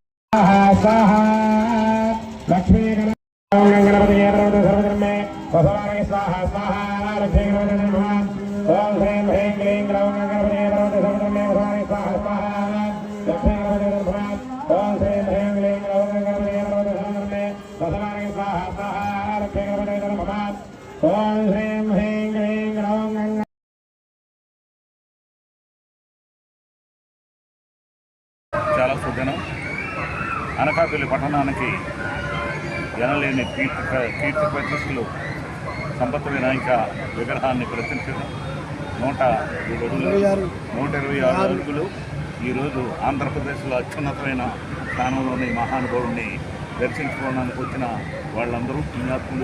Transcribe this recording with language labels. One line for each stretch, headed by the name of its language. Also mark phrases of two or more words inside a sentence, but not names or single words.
Sanskrit: लक्ष्मी गणपति सर्वधर्मे वसवाय स्वाहा स्वाहा लक्ष्मी गणपति भगवान ओम श्रीं ह्रीं क्लीं ग्लौं गणपति सर्वधर्मे वसवाय स्वाहा स्वाहा लक्ष्मी गणपति भगवान ओम श्रीं ह्रीं क्लीं ग्लौं गणपति सर्वधर्मे वसवाय स्वाहा स्वाहा लक्ष्मी गणपति भगवान ओम श्रीं ह्रीं क्लीं ग्लौं
Telugu: చాలా సుదినం అనకాపల్లి పట్టణానికి ఎనలేని కీర్తి ప్రతిష్టలు సంపత్ వినాయక విగ్రహాన్ని ప్రతిష్ఠించడం 126 అడుగులు ఈరోజు ఆంధ్రప్రదేశ్లో అత్యున్నతమైన స్థానంలోని మహానుభావుడిని దర్శించుకోవడానికి వచ్చిన వాళ్ళందరూ పుణ్యాత్ములు.